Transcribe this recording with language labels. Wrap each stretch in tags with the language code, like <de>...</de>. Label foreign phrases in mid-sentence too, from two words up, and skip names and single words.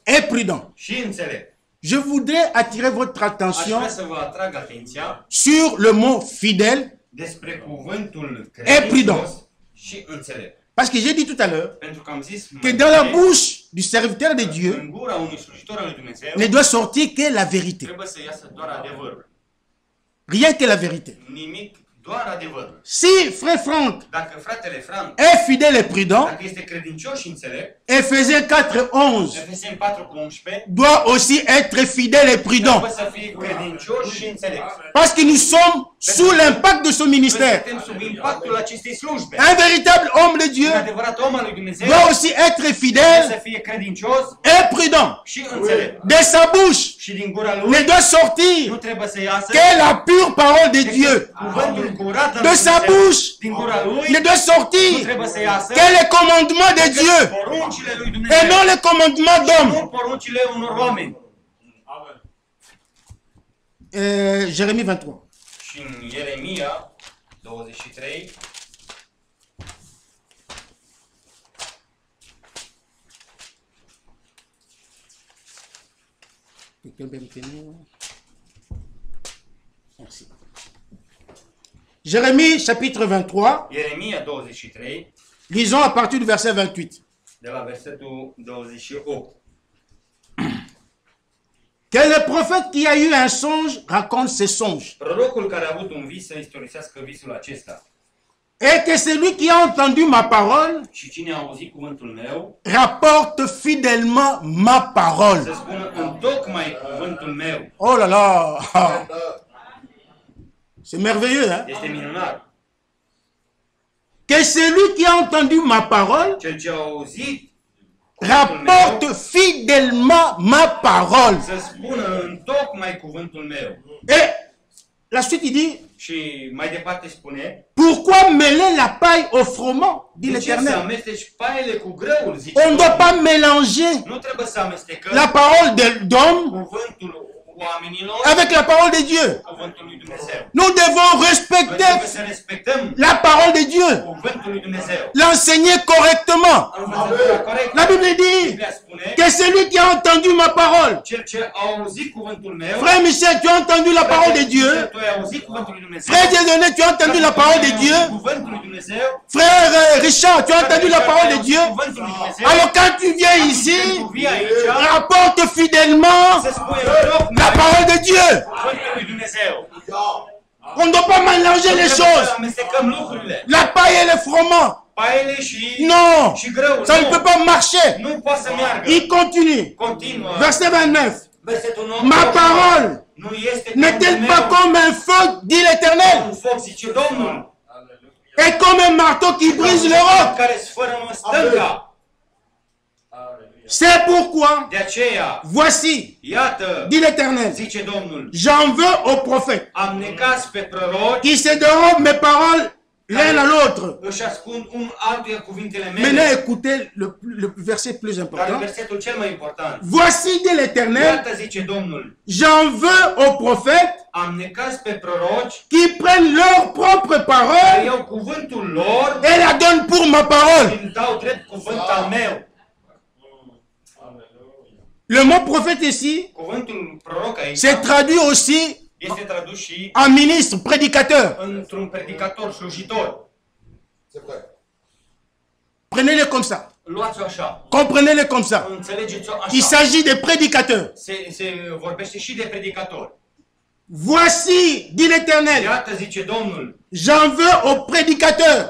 <fr>et prudent?</fr> <ro>și înțelept?</ro> <fr>Je voudrais attirer votre</fr> <ro>Aș</ro> <fr>attention</fr> <ro>vrea să vă atrag atenția</ro> <fr>sur le mot fidèle,</fr> <ro>despre cuvântul</ro> <fr>prudent.</fr> <ro>credincios și înțelept.</ro> <fr>parce que j'ai dit tout à l'heure</fr> <ro>Pentru că am zis</ro> <fr>que</fr> <ro>mai</ro> <fr>dans la</fr> <ro>devreme,</ro> <fr>bouche du serviteur de Dieu</fr> <ro>în gura unui slujitor al lui Dumnezeu</ro> <fr>ne doit sortir que la vérité.</fr> <ro>trebuie să iasă doar adevărul.</ro> <fr>Rien que la vérité.</fr> <ro>Nimic, doar adevărul.</ro> <fr>Si frère Franck</fr> <ro>Dacă fratele Frank,</ro> <fr>est fidèle et prudent,</fr> <ro>dacă este credincios și înțelept,</ro> <fr>Ephésiens 4:11</fr> <ro>Efeseni 4:11,</ro> <fr>doit aussi être fidèle et prudent.</fr> <ro>trebuie să fie credincios și înțelept.</ro> <fr>Parce que nous sommes sous l'impact de son</fr> <ro>Noi</ro> <fr>ministère.</fr> <ro>suntem sub impactul acestei slujbe.</ro> <fr>Un véritable homme de Dieu</fr> <ro>Un adevărat om al lui Dumnezeu</ro> <fr>doit aussi être</fr> <ro>trebuie să</ro> <fr>fidèle</fr> <ro>fie credincios</ro> <fr>et prudent.</fr> <ro>și înțelept.</ro> <fr>De sa bouche</fr> <ro>Și din gura</ro> <fr>ne</fr> <ro>lui</ro> <fr>doit</fr> <ro>nu</ro> <fr>sortir</fr> <ro>trebuie să iasă</ro> <fr>que la pure parole de Dieu.</fr> <ro>cuvântul curat al</ro> <fr>De</fr> <ro>lui</ro> <fr>sa</fr> <ro>Dumnezeu.</ro> <fr>bouche</fr> <ro>Din gura lui</ro> <fr>ne doit</fr> <ro>nu</ro> <fr>sortir</fr> <ro>trebuie să iasă</ro> <fr>que les commandements de Dieu</fr> <ro>poruncile lui</ro> <fr>et</fr> <ro>Dumnezeu,</ro> <fr>non les commandements</fr> <ro>nu</ro> <fr>d'hommes.</fr> <ro>poruncile unor oameni.</ro> <fr>Jérémie 23.</fr> <ro>Și în Ieremia 23,</ro> <fr>Quelqu'un peut me tenir? Merci. Jérémie chapitre 23,</fr> <ro>Ieremia 23,</ro> <fr>lisons à partir du verset 28.</fr> <ro>de la versetul 28.</ro> <fr>Que le prophète qui a eu un songe raconte ses songes.</fr> <ro>Prorocul care a avut un vis să istorisească visul acesta.</ro> <fr>Et que celui qui a entendu ma parole</fr> <ro>Și cine a auzit cuvântul meu,</ro> <fr>rapporte fidèlement ma parole.</fr> <ro>să spună întocmai cuvântul meu.</ro> <fr>Oh là là! C'est merveilleux, hein?</fr> <ro>Este minunat.</ro> <fr>Que celui qui a entendu ma parole</fr> <ro>Cel ce a auzit cuvântul meu,</ro> <fr>rapporte fidèlement ma parole.</fr> <ro>să spună întocmai cuvântul meu.</ro> <fr>Et la suite, il dit,</fr> <ro>Și mai departe spune,</ro> <fr>pourquoi mêler la paille au froment, dit</fr> <ro>de ce să</ro> <fr>l'Éternel?</fr> <ro>amesteci paile cu grâul, zice</ro> <fr>On ne doit</fr> <ro>Domnul.</ro> <fr>pas mélanger</fr> <ro>Nu trebuie să amestecăm</ro> <fr>la parole d'homme</fr> <ro>cuvântul oamenilor</ro> <fr>avec la parole de Dieu.</fr> <ro>cuvântul lui Dumnezeu.</ro> <fr>Nous devons</fr> <ro>Noi</ro> <fr>respecter</fr> <ro>trebuie să respectăm</ro> <fr>la parole de Dieu,</fr> <ro>cuvântul lui Dumnezeu.</ro> <fr>l'enseigner correctement.</fr> <ro>Învățătura corectă.</ro> <fr>La Bible dit</fr> <ro>Biblia spune,</ro> <fr>que celui qui a entendu ma parole,</fr> <ro>cel ce a auzit cuvântul meu,</ro> <fr>frère Michel, tu as entendu la parole de Dieu.</fr> <ro>tu ai auzit cuvântul lui Dumnezeu.</ro> <fr>Frère Dieudonné, tu as entendu la parole de Dieu.</fr> <ro>Cuvântul lui Dumnezeu.</ro> <fr>Frère Richard, tu as entendu la parole de Dieu.</fr> <ro>Cuvântul lui Dumnezeu.</ro> <fr>Alors quand tu viens ici,</fr> <ro>Tu vii aici,</ro> <fr>rapporte fidèlement</fr> <ro>să spui întocmai</ro> <fr>la parole de Dieu.</fr> <ro>cuvântul lui Dumnezeu.</ro> <fr>On ne doit pas mélanger les</fr> <ro>Trebuie să</ro> <fr>choses.</fr> <ro>amestecăm lucrurile.</ro> <fr>La paille et le froment.</fr> <ro>Paile și</ro> <fr>Non,</fr> <ro>și grăul.</ro> <fr>ça ne peut pas marcher.</fr> <ro>Nu poate să meargă.</ro> <fr>Il continue.</fr> <ro>Continuă.</ro> <fr>Verset 29.</fr> <ro>Versetul 9.</ro> <fr>Ma parole</fr> <ro>Nu este</ro> <fr>n'est-elle pas comme un feu, dit l'Éternel,</fr> <ro>un foc, zice Domnul,</ro> <fr>et comme un marteau qui brise le roc?</fr> <ro>care sfărâmă stânca.</ro> <fr>C'est pourquoi,</fr> <ro>De aceea,</ro> <fr>voici,</fr> <ro>iată,</ro> <fr>dit l'Éternel,</fr> <ro>zice Domnul,</ro> <fr>j'en veux aux prophètes</fr> <ro>am necas pe proroci,</ro> <fr>qui se dérobent mes paroles l'un à l'autre.</fr> <ro>își ascund un altuia cuvintele</ro> <fr>Maintenant,</fr> <ro>mele.</ro> <fr>écoutez le verset plus</fr> <ro>Dar</ro> <fr>important.</fr> <ro>versetul cel mai important.</ro> <fr>Voici, dit l'Éternel,</fr> <ro>Iată, zice Domnul,</ro> <fr>j'en veux aux prophètes</fr> <ro>am necas pe proroci,</ro> <fr>qui prennent leur propre</fr> <ro>care</ro> <fr>parole</fr> <ro>iau cuvântul lor</ro> <fr>et la donnent pour ma parole.</fr> <ro>și îmi dau drept cuvânt al meu.</ro> <fr>Le mot prophète ici,</fr> <ro>Cuvântul proroc aici</ro> <fr>c'est traduit aussi</fr> <ro>este tradus și</ro> <fr>en ministre, prédicateur.</fr> <ro>într-un predicator, slujitor.</ro> <fr>C'est vrai. Prenez-le comme ça.</fr> <ro>Luați-o așa.</ro> <fr>Comprenez-le comme ça.</fr> <ro>Înțelegeți-o</ro> <fr>Il</fr> <ro>așa.</ro> <fr>s'agit de prédicateurs.</fr> <ro>Se vorbește și de predicator.</ro> <fr>Voici, dit l'Éternel,</fr> <ro>Iată, zice Domnul,</ro> <fr>j'en veux aux prédicateurs</fr>